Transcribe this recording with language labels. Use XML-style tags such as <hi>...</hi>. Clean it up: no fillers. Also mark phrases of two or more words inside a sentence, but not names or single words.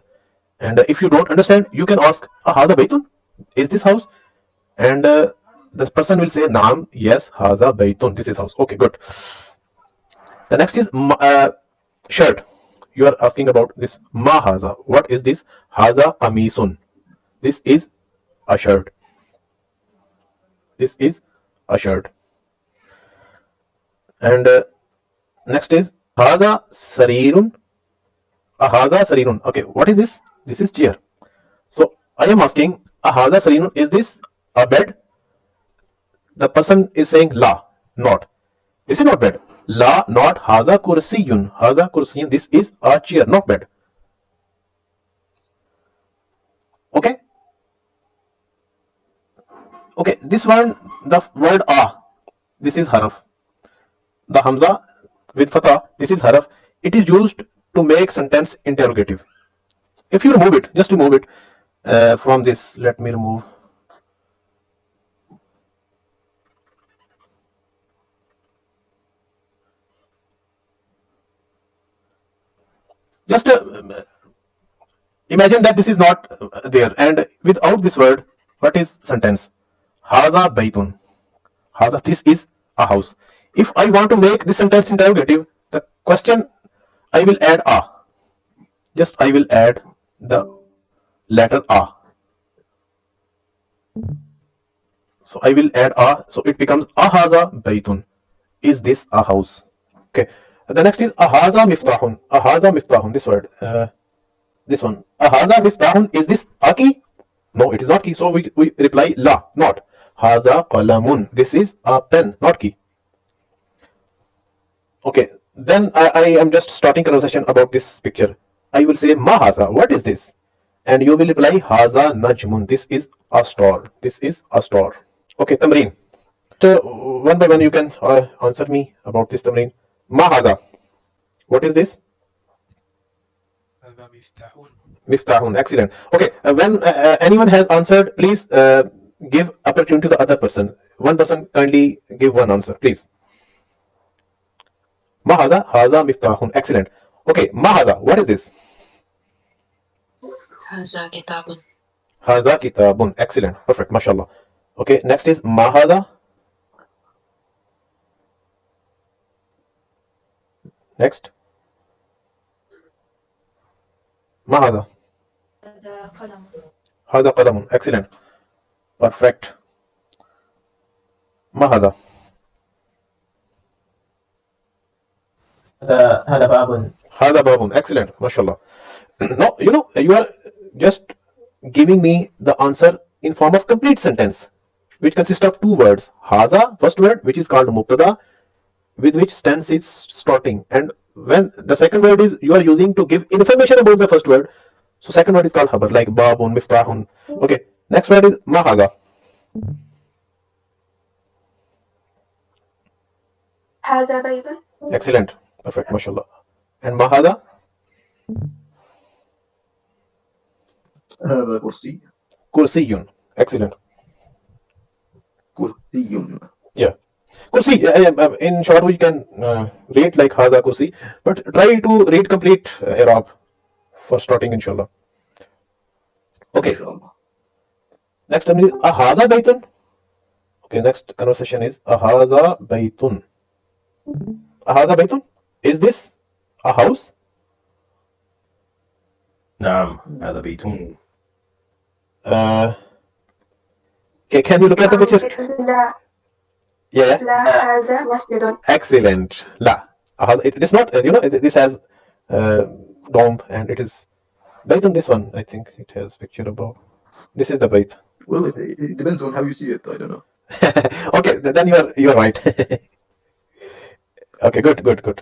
<en>And if you don't understand, you can ask,</en> <ar>هذا بيت?</ar> <en>Is this house? And the person will say, naam, yes,</en> <ar>هذا بيت.</ar> <en>This is house. Okay, good. The next is shirt. You are asking about this</en> <ar>ما هذا.</ar> <en>What is this?</en> <ar>هذا قميص.</ar> <en>This is a shirt. This is a shirt. And next is</en> <ar>هذا سرير. هذا سرير.</ar> <en>Okay, what is this? This is chair. So I am asking,</en> <ar>هذا سرير,</ar> <en>is this a bed? The person is saying la, not. This is not bed. La, not.</en> <ar>هذا كرسي. هذا كرسي.</ar> <en>This is a chair, not bed. Okay. Okay. This one, the word this is haraf. The hamza with fatha, this is haraf. It is used to make sentence interrogative. If you remove it, just remove it from this. Let me remove. Just imagine that this is not there, and without this word, what is sentence?</en> <ar>هذا بيت. هذا,</ar> <en>this is a house. If I want to make this sentence interrogative, the question I will add a. Just I will add the letter a. So I will add a. So it becomes</en> <ar>هذا بيت.</ar> <en>Is this a house? Okay. The next is</en> <ar>هذا مفتاح. هذا مفتاح.</ar> <en>This word. This one.</en> <ar>هذا مفتاح.</ar> <en>Is this a key? No, it is not key. So we reply la, not.</en> <ar>هذا قلم.</ar> <en>This is a pen, not key. Okay. Then I am just starting conversation about this picture. I will say</en> <ar>ما هذا.</ar> <en>What is this? And you will reply</en> <ar>هذا نجم.</ar> <en>This is a star. This is a star. Okay, tamreen. So one by one you can answer me about this tamreen.</en> <ar>ما هذا.</ar> <en>What is this? Miftahun. Excellent. Okay. When anyone has answered, please give opportunity to the other person. One person kindly give one answer, please.</en> <ar>ما هذا. هذا مفتاح.</ar> <en>Excellent. Okay.</en> <ar>ما هذا.</ar> <en>What is this?</en> <ar>هذا كتاب. هذا كتاب.</ar> <en>Excellent. Perfect. Mashallah. Okay. Next is</en> <ar>ما هذا.</ar> <en>Next.</en> <ar>ما هذا. هذا قلم. هذا قلم.</ar> <en>Excellent. Perfect.</en> <ar>ما هذا؟ هذا باب. هذا باب. Excellent. MashaAllah.</ar> <en>Now, you are just giving me the answer in form of complete sentence, which consists of two words. Haza, first word, which is called mubtada, with which tense is starting. And when the second word is you are using to give information about the first word, so second word is called khabar, like babun, miftahun. Okay, next word is</en> <ar>ما هذا. هذا بيت.</ar> <en>Excellent. Perfect. MashaAllah.</en> <ar>And ما هذا? هذا كرسي.</ar> <en>Kursiyun. Excellent.</en> <ar>كرسي.</ar> <en>Yeah. Kursi, in short, we can read like</en> <ar>هذا كرسي,</ar> <en>but try to read complete Arab for starting, inshallah. Okay,</en> <ar>إن شاء الله.</ar> <en>next term is</en> <ar>أهذا بيت.</ar> <en>Okay, next conversation is</en> <ar>أهذا بيت. أهذا بيت?</ar> <en>Is this a house?</en> <ar>نعم هذا بيت.</ar> <en>Okay, can you look at the picture?</en> <ar>لا</ar> <en>Yeah, yeah.</en> <ar>لا هذا مسجد.</ar> <en>Excellent. La. It is not, this has dome and it is Baitun. This one, I think it has picture above. This is the Bait. Well, it depends on how you see it. I don't know. Okay, then you are right. Okay, good.</en>